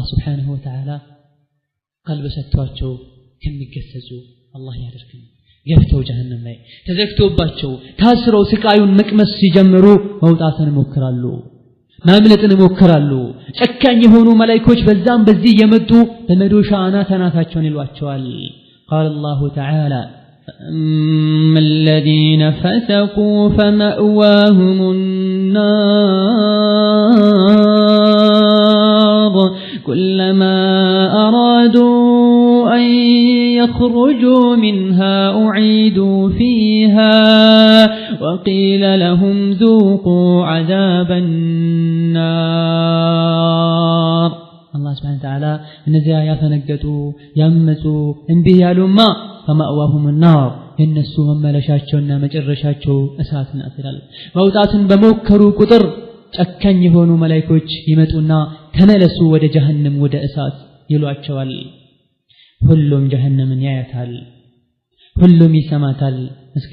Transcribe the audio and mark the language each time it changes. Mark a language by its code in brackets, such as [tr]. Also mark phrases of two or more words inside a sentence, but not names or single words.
[ar] سبحانه وتعالى [am] ቀልብ ሰጥቷቸው ከሚገሰጹ አላህ ያደርገን። ገብተው ጀሃነም ላይ ተዘግቶባቸው ታስረው ስቃዩን መቅመስ ሲጀምሩ መውጣትን ይሞክራሉ፣ ማምለጥን ይሞክራሉ። ጨካኝ የሆኑ መላእክቶች በዛም በዚህ የመጡ በመዶሻ አናታቸውን ይሏቸዋል። [ar] قال الله تعالى فأما الذين فسقوا فمأواهم النار كلما أرادوا أن يخرجوا منها أعيدوا فيها وقيل لهم ذوقوا عذاب النار. الله سبحانه وتعالى [am] እነዚያ ያፈነገጡ ያመጹ እንዲህ ያሉማ [ar] فمأواهم النار [am] እነሱ መመለሻቸውና መጨረሻቸው እሳት ናት ይላል። መውጣትን በሞከሩ ቁጥር ጨካኝ የሆኑ መላእክቶች ይመጡና ተመለሱ ወደ ጀሃነም ወደ እሳት ይሏቸዋል። ሁሉም ጀሃነምን ያያታል፣ ሁሉም ይሰማታል። እስኪ